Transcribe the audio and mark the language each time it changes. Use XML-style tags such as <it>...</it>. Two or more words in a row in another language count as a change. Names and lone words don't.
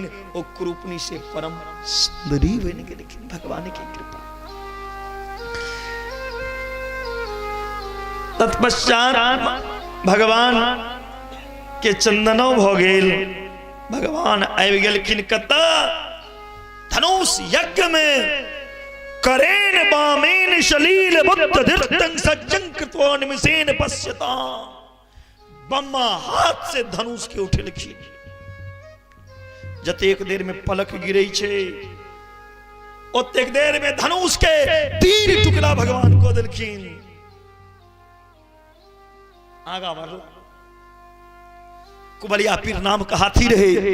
<mai>ओ कुरूपनी से परम सुंदरी बन गेलखिन भगवान की कृपा। तत्पश्चात भगवान के चंदनो भ गेल। भगवान आबि गेलखिन कतऽ? धनुष यज्ञ में</mai> <sa>करेन बामेन शलील बुद्ध धृतं सज्जं कृत्वा निमिषेन पश्यता।</sa> <mai>बम्मा हाथ से धनुष के उठेलखिन। जतेक देर में पलक गिरे छे ओतेक देर में धनुष के 3 टुकड़ा भगवान को दिलखिन आगा बढ़ कुबलिया पीर नाम का हाथी रहे।</mai>